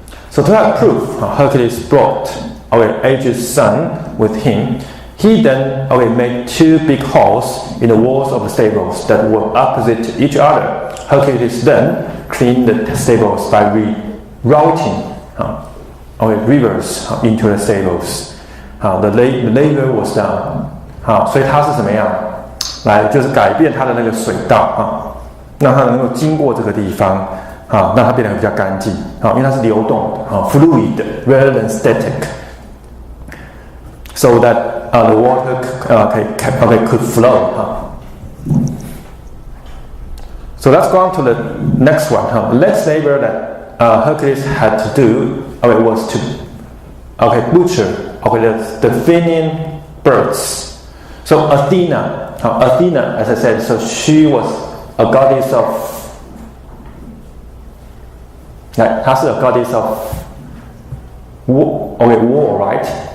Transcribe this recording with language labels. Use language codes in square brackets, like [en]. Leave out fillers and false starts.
[en] So to have proof, Hercules brought Ogyges' son with him. He then made two big holes in the walls of the stables that were opposite each other. Hercules then cleaned the stables by rerouting rivers into the stables. The labor was done. [zh] 所以他是怎么样来就是改变它的那个水道让它能够经过这个地方让它变得比较干净因为它是流动的 [en] fluid rather than static, so that the water could flow. So let's go on to the next one. The next labor that Hercules had to do was to butcher the Athenian birds. So Athena, as I said, so she was a goddess of, [zh] 她是 [en] a goddess of war, right?